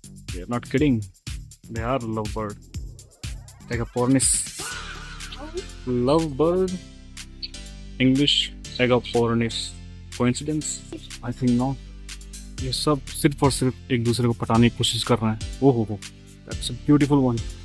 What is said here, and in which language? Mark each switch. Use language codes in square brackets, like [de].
[en] they are not kidding, they are love bird, like a pornis love bird, English agapornis, coincidence? I think not। [hi] ये सब सिर्फ और सिर्फ एक दूसरे को पटाने की कोशिश कर रहे हैं। [en] ओहो, that's a beautiful one।